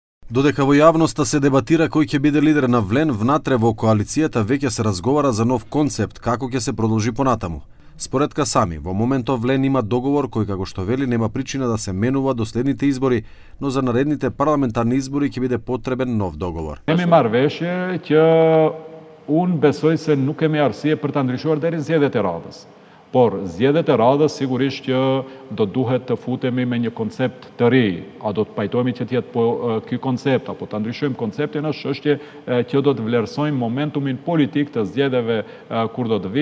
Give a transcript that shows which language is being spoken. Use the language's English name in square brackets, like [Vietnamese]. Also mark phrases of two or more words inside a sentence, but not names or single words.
[Macedonian] Додека во јавноста се дебатира кој ќе биде лидер на Влен, внатре во коалицијата веќе се разговара за нов концепт како ќе се продолжи понатаму. Според Касами, во моментов Влен има договор кој, како што вели, нема причина да се менува до следните избори, но за наредните парламентарни избори ќе биде потребен нов договор. [Albanian] Kemi marrë veshje që unë besoj se nuk kemi arsye për ta ndryshuar deri në zgjedhjet e radhës. Por zgjedhjet e radhës sigurisht që do duhet të futemi me një koncept të ri. A do të pajtohemi që të jetë ky koncept apo ta ndryshojmë konceptin, është çështje që do të vlerësojmë momentumin politik të zgjedhjeve kur do të vi.